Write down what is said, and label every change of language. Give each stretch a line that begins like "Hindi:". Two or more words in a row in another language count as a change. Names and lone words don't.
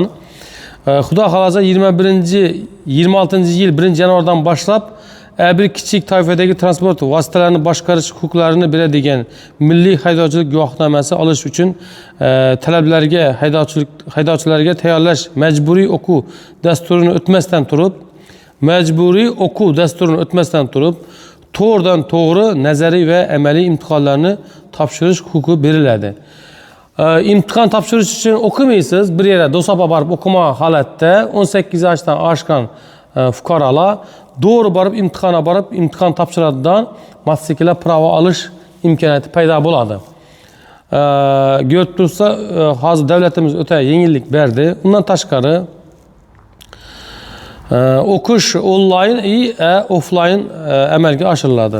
Uzbek: Xudo xolasa 26-yil 1-yanvardan boshlab bir kichik toifadagi transport vositalarini boshqarish huquqlarini beradigan milliy haydovchilik guvohnomasi olish uchun haydovchilarga tayyorlash majburiy o'quv dasturini o'tmasdan turib to'g'ridan to'g'ri nazariy va amaliy imtihonlarni topshirish huquqi beriladi. İmtihon topshirish uchun o'qimaysiz, bir yerga do'saba borib o'qimagan holatda 18 yoshdan oshgan fuqarolar doğru barıp imtihana barıp imtihon topshiradigan mototsikllar pravo olish imkoniyati paydo bo'ladi. Ko'rib tursa, hozir davlatimiz o'ta yengillik berdi. Undan tashqari o'qish onlayn va offlayn amalga oshiriladi.